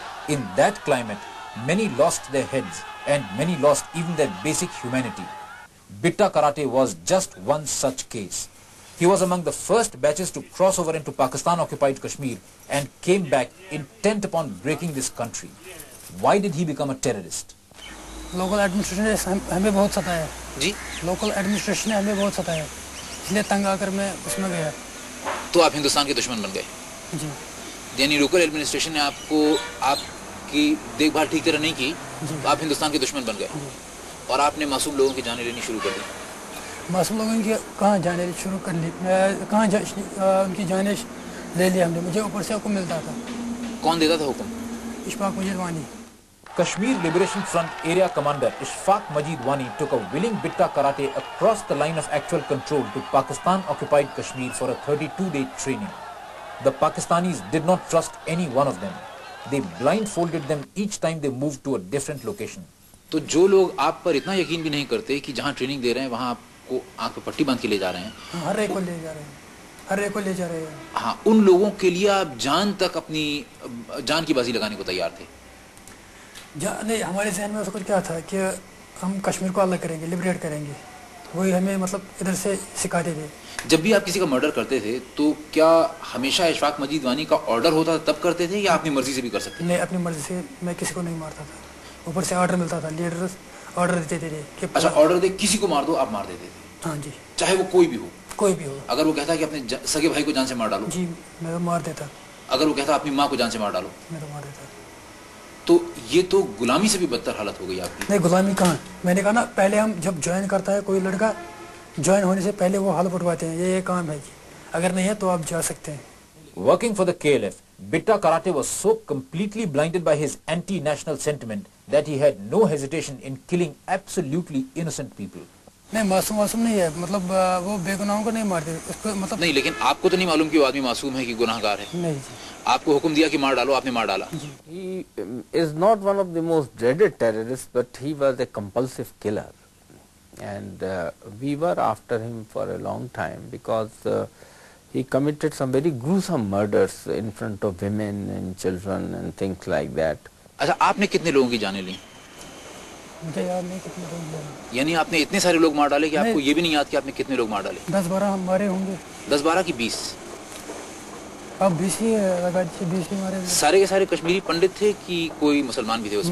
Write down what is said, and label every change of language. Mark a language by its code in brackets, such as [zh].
[en] In that climate, many lost their heads and many lost even their basic humanity. Bitta Karate was just one such case. He was among the first batches to cross over into Pakistan-occupied Kashmir and came back intent upon breaking this country. Why did he become a terrorist? [hi] Local administration हमें बहुत सताया जी local administration ने हमें बहुत सताया इसलिए तंग आकर मैं उसमें गया तो आप हिंदुस्तान के दुश्मन बन गए जी यानी लोकल एडमिनिस्ट्रेशन ने आपको आपकी देखभाल ठीक तरह नहीं की तो आप हिंदुस्तान के दुश्मन बन गए और आपने मासूम लोगों की जानें लेनी शुरू कर दी मासूम लोगों की कहाँ जाने शुरू कर ली कहाँ उनकी जानें ले ली हमने मुझे ऊपर से हुक्म मिलता था कौन देता था हुक्म इशफाक मजीद वानी [en] Kashmir Liberation Front Area Commander Ishfaq Majid Wani took a willing Bitta Karate across the line of actual control to Pakistan-occupied Kashmir for a 32-day training. The Pakistanis did not trust any one of them. They blindfolded them each time they moved to a different location. [hi] तो जो लोग आप पर इतना यकीन भी नहीं करते कि जहाँ ट्रेनिंग दे रहे हैं वहाँ आपको आँख पे पट्टी बांध के ले जा रहे हैं हर एक को ले जा रहे हैं हर एक को ले जा रहे हैं हाँ उन लोगों के लिए आप जान तक अपनी जान की बाजी लगाने को तैयार थे नहीं हमारे जहन में कुछ क्या था कि हम कश्मीर को अलग करेंगे लिबरेट करेंगे वही हमें मतलब इधर से सिखाते थे जब भी आप किसी का मर्डर करते थे तो क्या हमेशा इशफाक मजीद वानी का ऑर्डर होता था तब करते थे या अपनी मर्जी से भी कर सकते थे नहीं अपनी मर्जी से मैं किसी को नहीं मारता था ऊपर से ऑर्डर मिलता था लीडर ऑर्डर देते थे कि अच्छा ऑर्डर दे किसी को मार दो आप मार देते थे हाँ जी चाहे वो कोई भी हो अगर वो कहता कि अपने सगे भाई को जान से मार डालो जी मैं तो मार देता अगर वो कहता अपनी माँ को जान से मार डालो मैं तो मार देता तो ये तो गुलामी से भी बदतर हालत हो गई आपकी नहीं गुलामी कहाँ मैंने कहा ना पहले हम जब ज्वाइन करता है कोई लड़का ज्वाइन होने से पहले वो हाल उठवाते हैं ये काम है अगर नहीं है तो आप जा सकते हैं [en] Working for the KLF, Bitta Karate was so completely blinded by his anti-national sentiment that he had no hesitation in killing absolutely innocent people. [hi] नहीं मासूम नहीं है मतलब वो बेगुनाहों को नहीं मारते उसको मतलब नहीं लेकिन आपको तो नहीं मालूम कि वो आदमी मासूम है कि गुनाहगार है नहीं आपको हुक्म दिया कि मार डालो आपने मार डाला [en] He is not one of the most dreaded terrorists but he was a compulsive killer and we were after him for a long time because he committed some very gruesome murders in front of women and children and things like that. [hi] अच्छा आपने कितने लोगों की जानें ली मुझे याद नहीं कितने लोग यानी आपने इतने सारे लोग मार डाले कि आपको ये भी नहीं याद कि आपने कितने लोग मार डाले 10-12 हमारे होंगे 10-12 की 20 अब 20 ही लगा 20 ही हमारे सारे के सारे कश्मीरी पंडित थे कि कोई मुसलमान भी थे उसमें